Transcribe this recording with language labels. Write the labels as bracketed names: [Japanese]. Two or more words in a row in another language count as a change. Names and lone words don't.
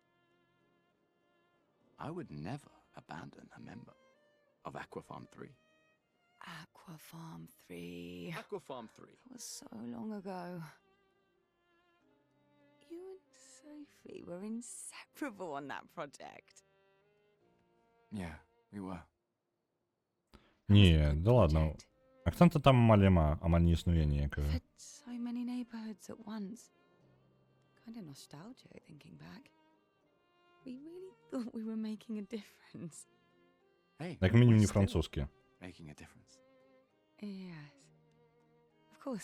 [English] I would never abandon a member of Aquafarm 3. Aquafarm 3. Aquafarm 3. That was so long ago. You and Sophie were inseparable on that project. Yeah, we were. [Russian] Не, да ладно. [Belarusian] Акцента там малема, амаль не існуе ніякага. [English] Hit so many neighborhoods at once. Kind of nostalgic thinking back. We really thought we were making a difference. Hey, [Belarusian] Як мінімум [English] we're [Belarusian] не [English] still [Ukrainian] французькі. [English] making a difference. Yes. Of course.